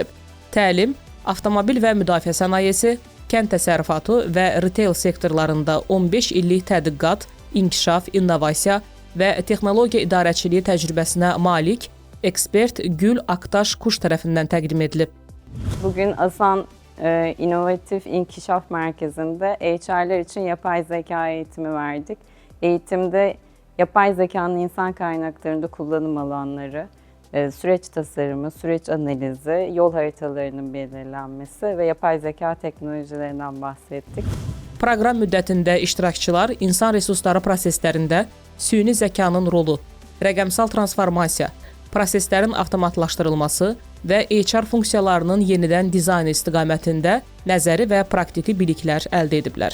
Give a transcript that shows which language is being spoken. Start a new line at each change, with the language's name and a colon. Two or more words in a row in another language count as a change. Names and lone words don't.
Azerbaijani: Təlim, avtomobil və müdafiə sənayesi, kənd təsərrüfatı və retail sektorlarında 15 illik tədqiqat, inkişaf, innovasiya və texnologiya idarəçiliyi təcrübəsinə malik ekspert Gül Aktaş Kuş tərəfindən təqdim edilib.
Turkish: Bugün Asan İnovatif İnkişaf Merkezi'nde HR'ler için yapay zeka eğitimi verdik. Eğitimde yapay zekanın insan kaynaklarında kullanım alanları, süreç tasarımı, süreç analizi, yol haritalarının belirlenmesi ve yapay zeka teknolojilerinden bahsettik.
Azerbaijani: Proqram müddətində iştirakçılar insan resursları proseslərində süni zəkanın rolu, rəqəmsal transformasiya, proseslərin avtomatlaşdırılması və HR funksiyalarının yenidən dizaynı istiqamətində nəzəri və praktiki biliklər əldə ediblər.